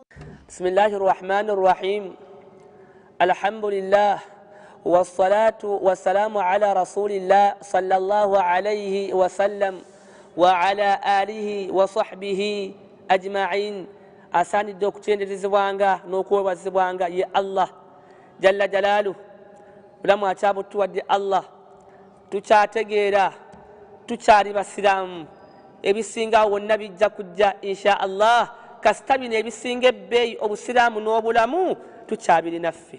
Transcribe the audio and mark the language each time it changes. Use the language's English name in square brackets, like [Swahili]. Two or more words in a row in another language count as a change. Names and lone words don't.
[Arabic] بسم الله الرحمن الرحيم. Alhamdulillah. والصلاة والسلام على رسول الله صلى الله عليه وسلم وعلى آله وصحبه أجمعين. [Ganda] Asani dokutendezebwanga n'okwebazibwanga ye Allah [Arabic] جل جلاله. [Ganda] Bulamu akyabuttuwadde Allah. Tukyategeera tukyali basiraamu ebisinga wonna bijja kujja [Arabic] إن شاء الله [Ganda] kasita bino ebisinga ebbeeyi obusiraamu n'obulamu tukyabirinafe